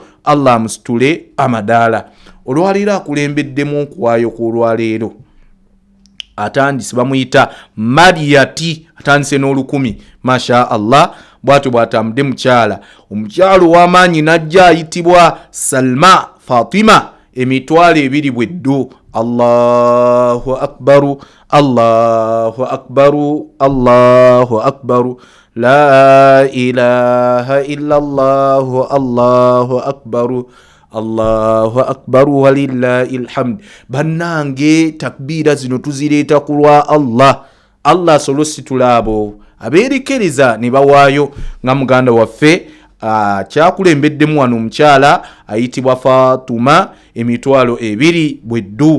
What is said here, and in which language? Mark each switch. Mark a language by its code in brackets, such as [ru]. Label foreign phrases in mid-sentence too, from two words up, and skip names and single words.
[lg] Allah amusitule amadaala. Olwaleero akulembeddemu okuwaayo kw'olwaleero atandise, bamuyita Mariyati, atandise n'olukumi. [ar] ما شاء الله, [lg] bwatyo bw'atambudde mukyala. Omukyalo w'amaanyi najja ayitibwa Salma Fatima, emitwalo 2 bweddu. [ar] الله أكبر، الله أكبر، الله أكبر، لا إله إلا الله، الله أكبر، الله أكبر ولله الحمد. [lg] Bannange takbira zino tuzireeta ku lwa Allah. Allah solositula abo abeerekereza ne bawaayo nga muganda waffe kyakulembeddemu wano omukyala ayitibwa Fatuma, emitwalo 2 bweddu.